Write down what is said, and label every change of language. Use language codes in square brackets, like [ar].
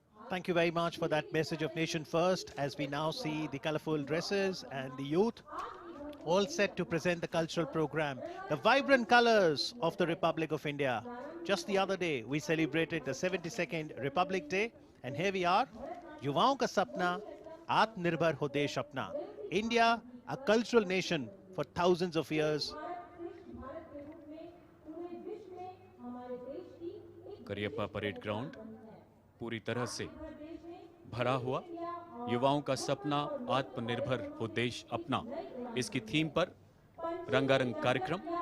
[en] Thank you very much for that message of nation first, as we now see the colorful dresses and the youth all set to present the cultural program. The vibrant colors of the Republic of India. Just the other day, we celebrated the 72nd Republic Day, and here we are. [hi] युवाओं का सपना, आत्मनिर्भर हो देश अपना. [en] India, a cultural nation for thousands of years. [hi] Cariappa parade ground पूरी तरह से भरा हुआ. युवाओं का सपना, आत्मनिर्भर हो देश अपना, इसकी थीम पर रंगारंग कार्यक्रम.